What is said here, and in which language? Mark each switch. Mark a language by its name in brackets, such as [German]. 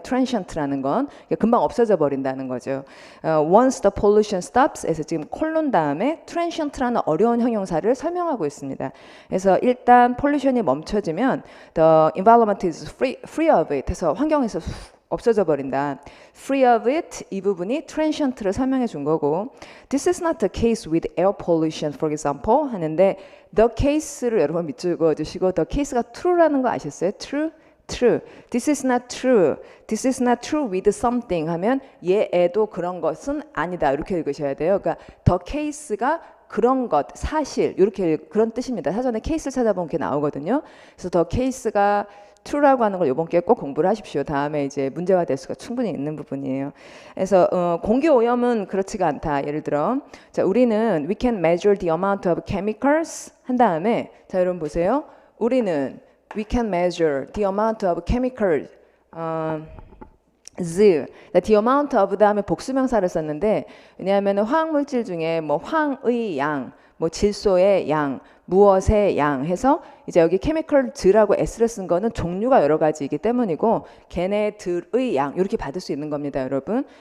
[Korean] transient라는 건 금방 없어져 버린다는 거죠. [English] Once the pollution stops [Korean] 에서 지금 콜론 다음에 transient라는 어려운 형용사를 설명하고 있습니다. 그래서 일단 pollution이 멈춰지면 [English] the environment is free of it [Korean] 해서 환경에서 없어져 버린다. [English] Free of it [Korean] 이 부분이 [English] transient를 [Korean] 설명해 준 거고 [English] This is not the case with air pollution for example 하는데 the case를 [Korean] 여러분 밑줄그어 주시고 [English] the case가 true라는 거 아셨어요? True? True. This is not true. This is not true with something 하면 [Korean] 얘에도 그런 것은 아니다. 이렇게 읽으셔야 돼요. 그러니까 the case가 그런 것, 사실 이렇게 그런 뜻입니다. 사전에 케이스를 찾아보면 이렇게 나오거든요. 그래서 the case가 true라고 하는 걸 이번 기회에 꼭 공부를 하십시오. 다음에 이제 문제화 될 수가 충분히 있는 부분이에요. 그래서 공기 오염은 그렇지가 않다. 예를 들어, 자 우리는 [English] we can measure the amount of chemicals [Korean] 한 다음에 자 여러분 보세요. 우리는 [English] we can measure the amount of chemicals. [Korean] the amount of 다음에 복수명사를 썼는데 왜냐하면 화학물질 중에 뭐 황의 양, 뭐 질소의 양, 무엇의 양 해서 이제 여기 chemicals라고 s를 쓴 거는 종류가 여러 가지이기 때문이고 걔네들의 양 이렇게 받을 수 있는 겁니다, 여러분.